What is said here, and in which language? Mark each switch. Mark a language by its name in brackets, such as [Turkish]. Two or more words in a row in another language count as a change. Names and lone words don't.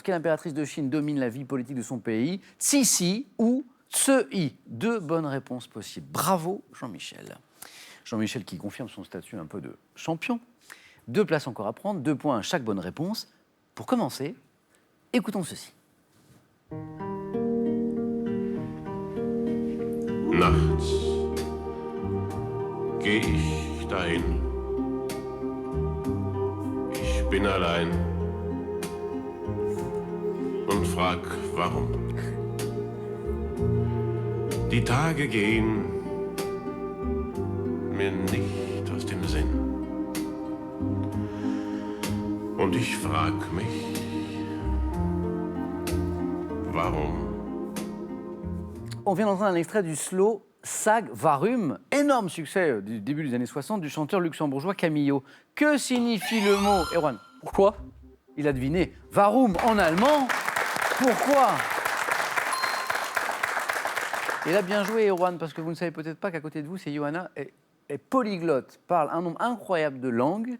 [French] Quelle impératrice de Chine domine la vie politique de son pays? Cixi ou Tse-i? 2 bonnes réponses possibles. Bravo, Jean-Michel. Jean-Michel qui confirme son statut un peu de champion. 2 places encore à prendre, 2 points à chaque bonne réponse. Pour commencer, écoutons ceci. [German] Nachts geh ich dahin. Ich bin allein und frag, warum. Die Tage gehen mir nicht aus dem Sinn. Und ich frag mich, warum. [French] On vient d'entendre un extrait du slow Sag Varum, énorme succès du début des années 60 du chanteur luxembourgeois Camillo. Que signifie le mot, Erwan? Pourquoi? Il a deviné Varum en allemand. Pourquoi? Et là, bien joué, Erwan, parce que vous ne savez peut-être pas qu'à côté de vous, c'est Johanna est polyglotte, parle un nombre incroyable de langues.